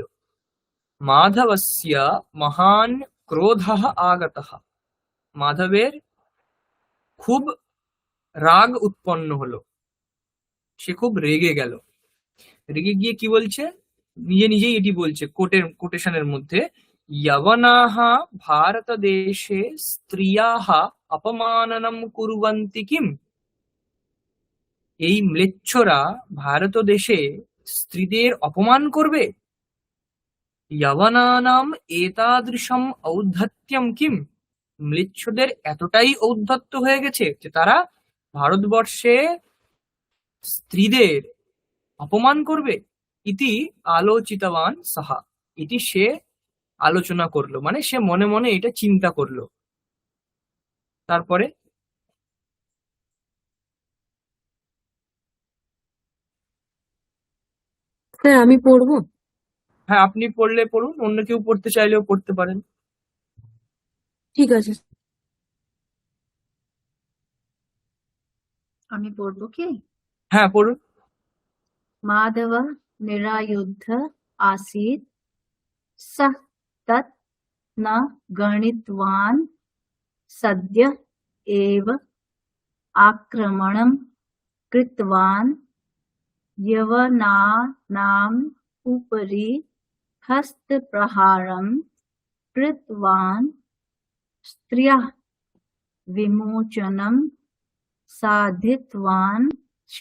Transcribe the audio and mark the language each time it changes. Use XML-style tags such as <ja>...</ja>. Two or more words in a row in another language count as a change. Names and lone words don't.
<sa>মাধবস্য মহান ক্রোধः আগতः,</sa> <bn>মাধবের খুব রাগ উৎপন্ন হলো, সে খুব রেগে গেল। রেগে গিয়ে কি বলছে, নিজে নিজেই এটি বলছে কোটেশনের মধ্যে,</bn> <sa>यवनाः भारतदेशे स्त्रियाः अपमाननं कुर्वन्ति किम्,</sa> <bn>এই ম্লেচ্ছরা ভারত দেশে স্ত্রীদের অপমান করবে।</bn> <sa>यवनानां एतादृशम् औद्धत्यं কিম,</sa> <bn>ম্লেচ্ছদের এতটাই ঔদ্ধত্য হয়ে গেছে যে তারা ভারতবর্ষে স্ত্রীদের অপমান করবে।</bn> <sa>ইতি আলোচিতবান সাহা,</sa> <bn>এটি সে আলোচনা করলো, মানে সে মনে মনে এটা চিন্তা করলো। তারপরে স্যার আমি পড়বো? হ্যাঁ, আপনি পড়লে পড়ুন, অন্য কেউ পড়তে চাইলেও পড়তে পারেন। ঠিক আছে। আমি পড়বো কি? হ্যাঁ পড়ুন।</bn> <sa>माधव निरायुध आसीत्, सः तत् न गणितवान्, सद्य एव आक्रमणं कृतवान्, यवनानाम् उपरि हस्तप्रहारं कृतवान्, स्त्रियः विमोचनं साधितवान् च।</sa>